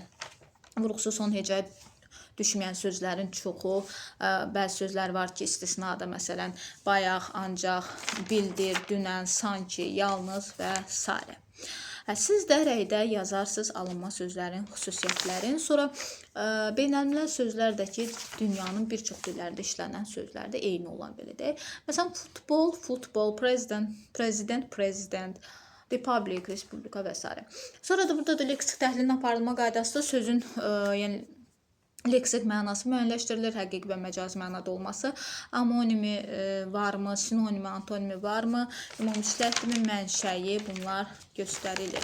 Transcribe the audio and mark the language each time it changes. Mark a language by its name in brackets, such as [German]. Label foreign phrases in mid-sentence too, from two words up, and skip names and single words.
[Azerbaijani] Vurğusu son hecəyə düşməyən sözlərin çoxu, bəzi sözlər var ki, istisnada, məsələn, bayaq, ancaq, bildir, dünən, sanki, yalnız və s. Siz də rəydə yazarsınız alınma sözlərin xüsusiyyətlərini. Sonra beynəlmiləl sözlər də ki, dünyanın bir çox dillərdə işlənən sözlər də eyni olan belə deyək. Məsələn, futbol, futbol, [English] president, president, president, republic, [Azerbaijani] respublika və s. Sonra da burada da leksik təhlilin aparılma qaydası da sözün, yəni, leksik mənası müəyyənləşdirilir, həqiqi və məcazi mənada olması, amonimi varmı, sinonimi, antonimi varmı, ümumiləşdirmə mənşəyi, bunlar göstərilir.